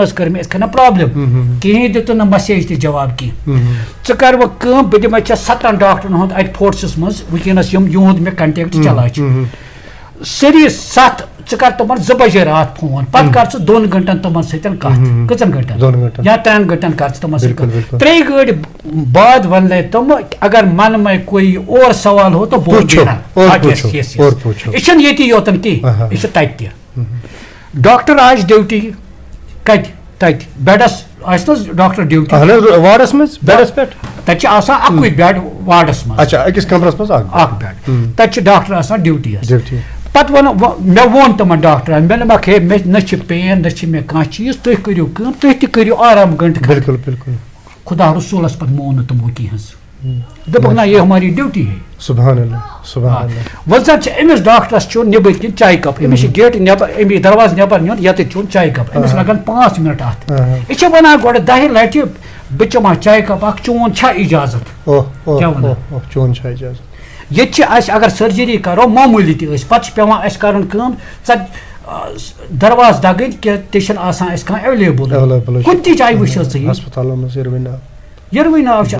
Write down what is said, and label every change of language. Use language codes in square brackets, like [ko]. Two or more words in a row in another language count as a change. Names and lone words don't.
[ks] حظ کٔر مےٚ یِتھ کٔنۍ پرابلِم کِہینۍ دِتُن نہٕ مسیج تہِ جواب کینٛہہ ژٕ کر وۄنۍ کٲم بہٕ دِمے ژےٚ 7 ڈاکٹرن ہُنٛد اَتہِ فورسس منٛز وٕنکیٚنس یِہُنٛد مےٚ کنٹیکٹ چلان چھُ سٲری 7 ژٕ کر تِمن 2 بجے راتھ فون پتہٕ کر ژٕ 2 گنٹن تِمن سۭتۍ کتھ کٔژن گنٹن یا 3 گنٹن کر ژٕ تِمن سۭتۍ کتھ 3 گٲڑۍ بعد وننے تِم [ur] اگر من میں کوئی اور سوال ہو تو بول دینا [ks] یہِ چھُنہٕ ییٚتی یوتن کینٛہہ یہِ چھُ تتہِ تہِ ڈاکٹر آسہِ ڈیوٹی کتہِ تتہِ بیڈس آسہِ نہ ڈاکٹر ڈیوٹی وارڈس منٛز بیڈس پٮ۪ٹھ تتہِ چھُ آسان اکُے بیڈ وارڈس منٛز أکِس کمرس منٛز اکھ بیڈ تتہِ چھُ ڈاکٹر آسان ڈیوٹی حظ پتہٕ ووٚن مےٚ ووٚن تِمن ڈاکٹرن مےٚ دوٚپمکھ ہے مےٚ نہ چھِ پین نہ چھِ مےٚ کانٛہہ چیٖز تُہۍ کٔرِو کٲم تُہۍ تہِ کٔرِو آرام گنٹہٕ خدا رسوٗلس پتہٕ مون نہٕ تِمو کینٛہہ حظ دوٚپُکھ نہ [ur] یہ ہماری ڈیوٹی ہے [ks] وۄنۍ زن چھِ أمِس ڈاکٹرس چھُ نیٚبٕرۍ کِنۍ چاے کپ أمِس چھِ گیٹہٕ نیٚبر أمِس دروازٕ نیٚبر نیُن ییٚتٮ۪تھ چھُن چاے کپ أمِس لگن 5 منٹ اتھ یہِ چھِ ونان گۄڈٕ 10 لٹہِ بہٕ چٮ۪ما چاے کپ اکھ چون چھا اِجازت کیٛاہ ونان ییٚتہِ چھِ اَسہِ اگر سٔرجری کرو معموٗلی تہِ ٲسۍ پتہٕ چھِ پیٚوان اَسہِ کَرُن کٲم دروازٕ دگٕنۍ کہِ تہِ چھِنہٕ آسان اَسہِ کانٛہہ ایویلیبٕل کُنہِ تہِ جایہِ وٕچھ حظ ژٕ یِروٕنۍ ناو چھِ